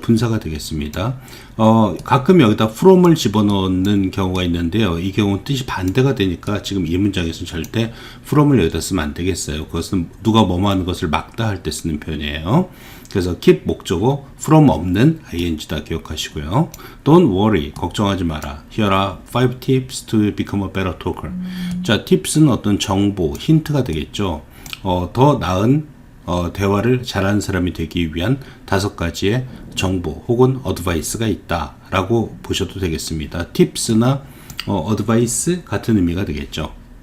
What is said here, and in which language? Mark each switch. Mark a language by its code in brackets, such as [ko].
[ko] 분사가 되겠습니다. 가끔 여기다 from을 집어넣는 경우가 있는데요. 이 경우는 뜻이 반대가 되니까 지금 이 문장에서는 절대 from을 여기다 쓰면 안 되겠어요. 그것은 누가 뭐뭐 하는 것을 막다 할 때 쓰는 표현이에요. 그래서 keep 목적어 from 없는 ing다 기억하시고요. [en] Don't worry, [ko] 걱정하지 마라. [en] Here are 5 tips to become a better talker. [ko] 자, tips는 어떤 정보, 힌트가 되겠죠. 더 나은 대화를 잘하는 사람이 되기 위한 5가지의 정보 혹은 어드바이스가 있다 라고 보셔도 되겠습니다. tips나 어드바이스 같은 의미가 되겠죠.